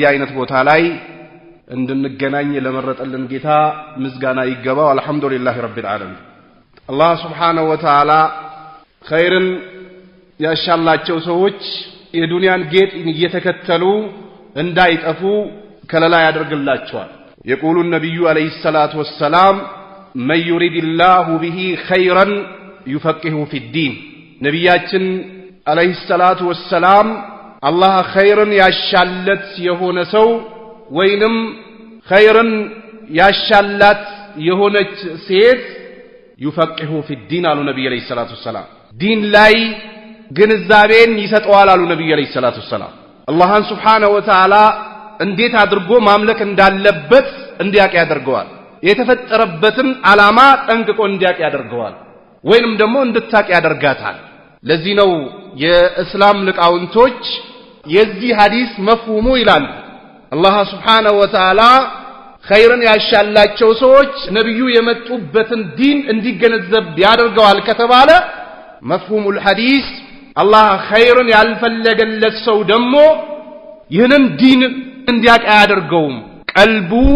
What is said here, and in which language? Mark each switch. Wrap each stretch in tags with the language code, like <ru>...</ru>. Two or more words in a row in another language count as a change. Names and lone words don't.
<am>አይነት ቦታ ላይ እንድንገናኝ ለመረጠልን ጌታ ምስጋና ይገባው።</am> <ar>الحمد لله رب العالمين።</ar> <am>አላህ</am> <ar>سبحانه وتعالى</ar> <am>ኸይርን ያሻላቸው ሰዎች የዱንያን ጌጥ እየተከተሉ እንዳይጠፉ ከለላ ያደርግላቸዋል።</am> <ar>يقول النبي عليه الصلاة والسلام من يريد الله به خيرا يفقهه في الدين.</ar> <am>ነብያችን</am> <ar>عليه الصلاة والسلام الله</ar> <am>خيرን ያሻለት የሆነ ሰው ወይንም خيرን ያሻላት የሆነች ሴት</am> <ar>يفقهه في الدين</ar> <am>አሉ ነብዩ عليه</am> <ar>الصلاة والسلام።</ar> <am>ዲን ላይ ግንዛቤን ይሰጠዋል አሉ ነብዩ</am> <ar>عليه الصلاة والسلام።</ar> <am>አላህን</am> <ar>سبحانه وتعالى</ar> <am>እንዴት አድርጎ ማምለክ እንዳለበት እንዲያውቅ ያደርገዋል። የተፈጠረበትን ዓላማ ጠንቅቆ እንዲያውቅ ያደርገዋል ወይንም ደግሞ እንድታውቅ ያደርጋታል። ለዚህ ነው የእስላም ሊቃውንቶች የዚህ ሐዲስ መፍሁሙ ይላሉ አላህ</am> <ar>سبحانه وتعالى</ar> <am>ኸይርን ያሻላቸው ሰዎች ነብዩ የመጡበትን ዲን እንዲገነዘብ ያደርገዋል ከተባለ</am> <ar>مفهوم الحديث</ar> <am>አላህ ኸይርን ያልፈለገለት ሰው ደግሞ ይህንን ዲን እንዲያውቅ ያደርገውም ቀልቡ</am>